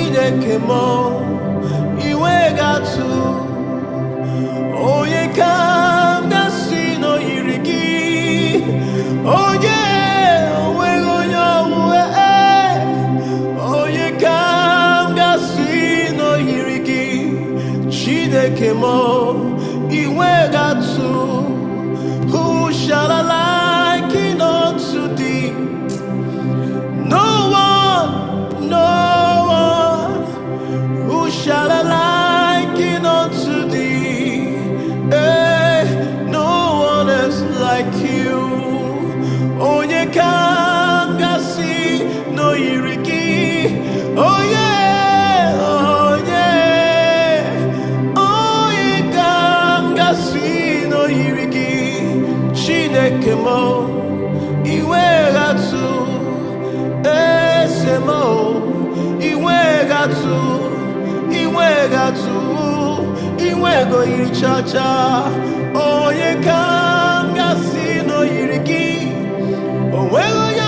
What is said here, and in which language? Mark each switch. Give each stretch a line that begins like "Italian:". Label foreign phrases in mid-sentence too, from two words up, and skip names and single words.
Igbo: Chineke mo iwe ga-atụ onye ka m gasị n'oyiri gị onye onweghị onye ọwụwe onye ka m gasị n'oyiri gị Chineke mo iwe ga-atụ.
English: Who shall I liken unto thee? No one, no one. Who shall I liken unto thee? No one is like you.
Igbo: Onye ka m gasị n'oyiri gị?
English: Oh yeah, oh yeah.
Igbo: Onye ka m gasị n'oyiri gị? Chineke mo iwe ga-atụ eze mo iwe ga-atụ iwe go yiri chacha onye ka m gasị n'oyiri gị onweghị onye